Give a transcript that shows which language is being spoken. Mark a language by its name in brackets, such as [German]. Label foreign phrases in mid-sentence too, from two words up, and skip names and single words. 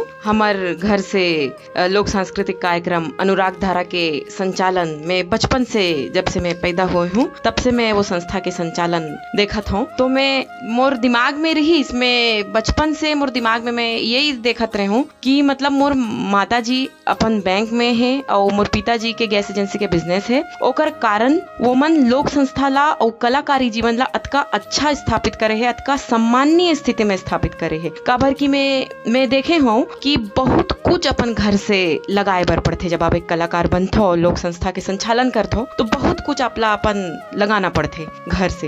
[Chhattisgarhi] हमार घर से लोक सांस्कृतिक कार्यक्रम अनुराग धारा के संचालन में बचपन से जब से मैं पैदा हुई हूँ तब से मैं वो संस्था के संचालन देखत हूँ। तो मैं मोर दिमाग में रही इसमें बचपन से मोर दिमाग में मैं यही देखत रही हूँ कि मतलब मोर माता जी अपन बैंक में है और मोर पिताजी के गैस एजेंसी के बिजनेस है, ओकर कारण कारण वो मन लोक संस्था ला और कलाकारी जीवन ला अतका अच्छा स्थापित करे है, अतका सम्माननीय स्थिति में स्थापित करे है। काबर की मैं देखे हूँ कि बहुत कुछ अपन घर से लगाए बर पड़थे। जब आप एक कलाकार बनथो, लोक संस्था के संचालन करथो, तो बहुत कुछ आपला अपन लगाना पड़थे घर से।